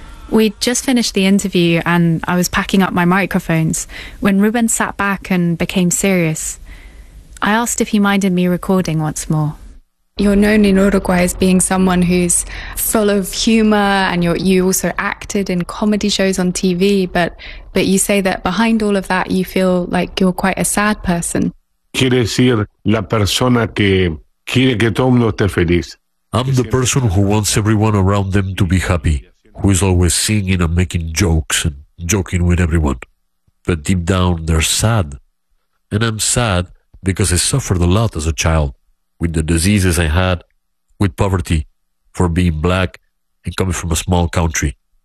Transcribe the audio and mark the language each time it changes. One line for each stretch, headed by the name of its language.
English: We'd just finished the interview and I was packing up my microphones when Ruben sat back and became serious. I asked if he minded me recording once more. You're known in Uruguay as being someone who's full of humor, and you also acted in comedy shows on TV, but you say that behind all of that you feel like you're quite a sad person.
Spanish: Quiere decir la persona que quiere que todo mundo esté feliz.
English: I'm the person who wants everyone around them to be happy, who is always singing and making jokes and joking with everyone. But deep down, they're sad. And I'm sad because I suffered a lot as a child, with the diseases I had, with poverty, for being black and coming from a small country.